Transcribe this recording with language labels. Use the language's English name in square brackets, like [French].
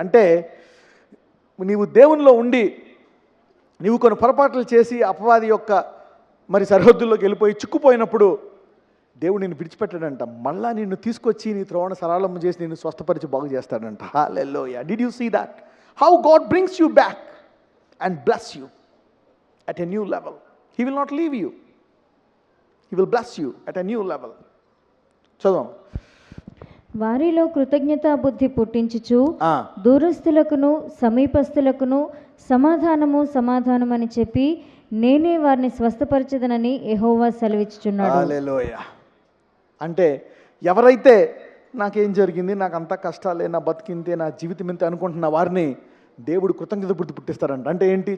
[Telugu] అంటే నీవు దేవునిలో ఉండి నీవు కొన్ని పొరపాట్లు చేసి అపవాది యొక్క మరి సరిహద్దుల్లోకి వెళ్ళిపోయి చిక్కుపోయినప్పుడు దేవుడు నిన్ను విడిచిపెట్టాడంట. మళ్ళా నిన్ను తీసుకొచ్చి నీ త్రోవను సరళం చేసి నిన్ను స్వస్థపరిచి బాగు చేస్తాడంట. హల్లెలూయా. [English] Did you see that? How God brings you back and bless you at a new level. He will not leave you. He will bless you at a new level. [Telugu] చదువు. వారిలో కృతజ్ఞతా బుద్ధి పుట్టించుచు దూరస్తులకును సమీపస్తులకును సమాధానమని చెప్పి నేనే వారిని స్వస్థపరచదనని యెహోవా సెలవిచ్చుచున్నాడు. హల్లెలూయా. అంటే ఎవరైతే నాకేం జరిగింది, నాకు అంతా కష్టాలే, నా బతికింతే, నా జీవితం ఇంతే అనుకుంటున్న వారిని దేవుడు కృతజ్ఞత బుద్ధి పుట్టిస్తారంట. అంటే ఏంటి?